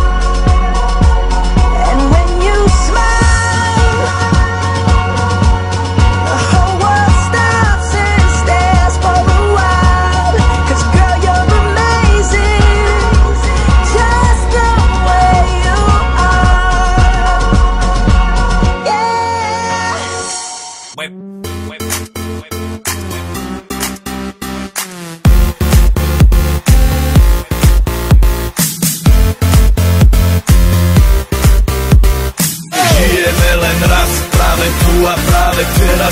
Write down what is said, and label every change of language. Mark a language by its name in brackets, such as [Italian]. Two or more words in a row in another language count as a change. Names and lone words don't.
[English] And when you smile, the whole world stops and stares for a while, 'cause girl, you're amazing, just the way you are. Yeah. [Slovak] Žijeme len raz, práve tu a práve teraz.